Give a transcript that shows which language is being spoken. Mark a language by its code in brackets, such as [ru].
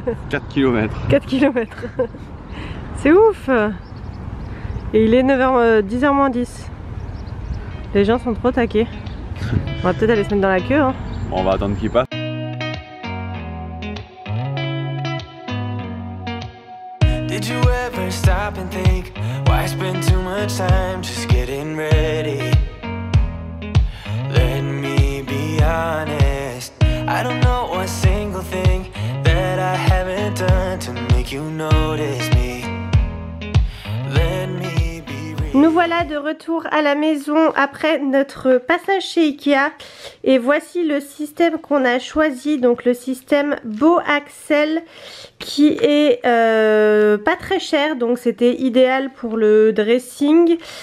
[fr] 4 km. 4 km. C'est ouf. Et il est 10h moins 10. Les gens sont trop taqués. On va peut-être aller se mettre dans la queue hein. Bon, on va attendre qu'il passe. [en] Did you ever stop and think why spend too much time just getting ready? Let me be honest, I don't know a single thing that I haven't done to make you notice me. Let me be real. [fr] Nous voilà de retour à la maison après notre passage chez Ikea et voici le système qu'on a choisi, donc le système BoAxel qui est pas très cher, donc c'était idéal pour le dressing.